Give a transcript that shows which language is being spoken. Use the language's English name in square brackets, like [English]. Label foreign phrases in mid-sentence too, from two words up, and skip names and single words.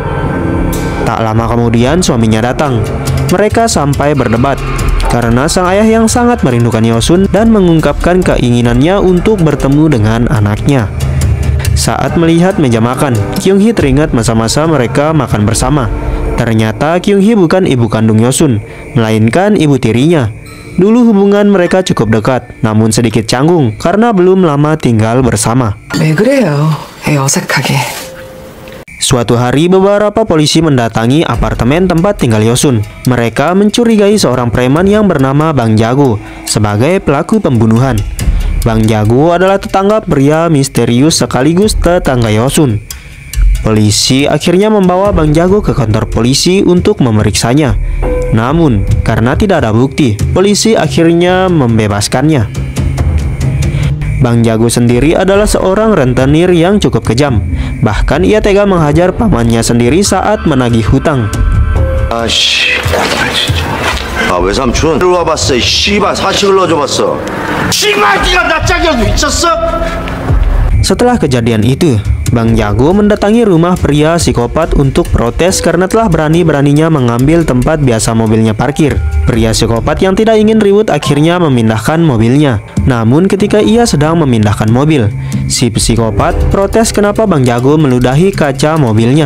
[Indonesian] Tak lama kemudian suaminya datang. Mereka sampai berdebat karena sang ayah yang sangat merindukan Yosun dan mengungkapkan keinginannya untuk bertemu dengan anaknya. Saat melihat meja makan, Kyung Hee teringat masa-masa mereka makan bersama. Ternyata Kyung Hee bukan ibu kandung Yosun, melainkan ibu tirinya. Dulu hubungan mereka cukup dekat, namun sedikit canggung karena belum lama tinggal bersama. [Korean] 왜 그래요? 애 어색하게. [Indonesian] Suatu hari beberapa polisi mendatangi apartemen tempat tinggal Yosun. Mereka mencurigai seorang preman yang bernama Bang Jago sebagai pelaku pembunuhan. Bang Jago adalah tetangga pria misterius sekaligus tetangga Yosun. Polisi akhirnya membawa Bang Jago ke kantor polisi untuk memeriksanya. Namun, karena tidak ada bukti, polisi akhirnya membebaskannya. Bang Jago sendiri adalah seorang rentenir yang cukup kejam. Bahkan ia tega menghajar pamannya sendiri saat menagih hutang. [Korean] 아씨, 아 외삼촌 들어와 봤어. 이 씨발 사식을 넣어줘봤어. 씨발 네가 나 짝이라도 미쳤어? [Indonesian] Setelah kejadian itu, Bang Jago mendatangi rumah pria psikopat untuk protes karena telah berani-beraninya mengambil tempat biasa mobilnya parkir. Pria psikopat yang tidak ingin ribut akhirnya memindahkan mobilnya. Namun ketika ia sedang memindahkan mobil, si psikopat protes kenapa Bang Jago meludahi kaca mobilnya.